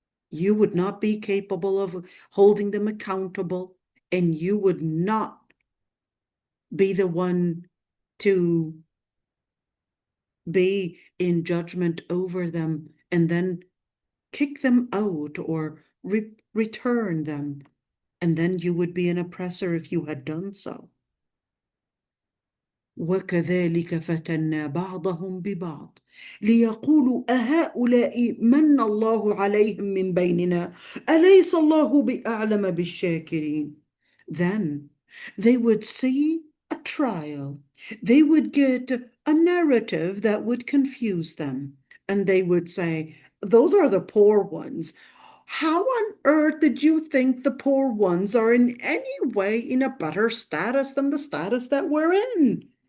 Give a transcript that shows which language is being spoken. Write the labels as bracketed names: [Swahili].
[English] You would not be capable of holding them accountable, and you would not be the one to be in judgment over them and then kick them out or return them. And then you would be an oppressor if you had done so. [Arabic] وكذلك فتنا بعضهم ببعض ليقولوا أهؤلاء من الله عليهم من بيننا أليس الله بأعلم بالشاكرين. [English] Then they would see a trial. They would get a narrative that would confuse them. And they would say, those are the poor ones. How on earth did you think the poor ones are in any way in a better status than the status that we're in?